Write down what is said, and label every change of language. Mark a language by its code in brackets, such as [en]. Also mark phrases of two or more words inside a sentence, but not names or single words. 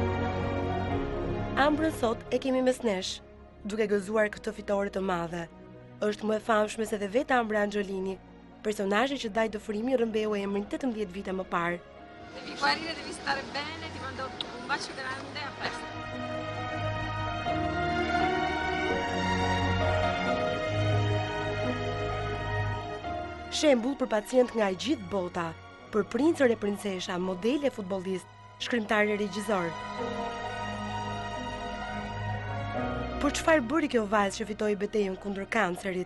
[sq] Ambrën sot e kemi mes nesh, duke gëzuar këtë fitore të madhe. është më e famshme se dhe vetë Ambra Angiolini, personazhi që daj dëfrimi rrëmbeu emrin 18 vite më parë. [it] Devi guarire, devi stare bene, ti mando un bacio grande, a presto. [sq] Shembull për pacient nga e gjithë bota, për princër e princesha, modele futbollist, shkrimtar e regjizor. Por çfarë bëri kjo vajzë që fitoi betejën kundër kancerit?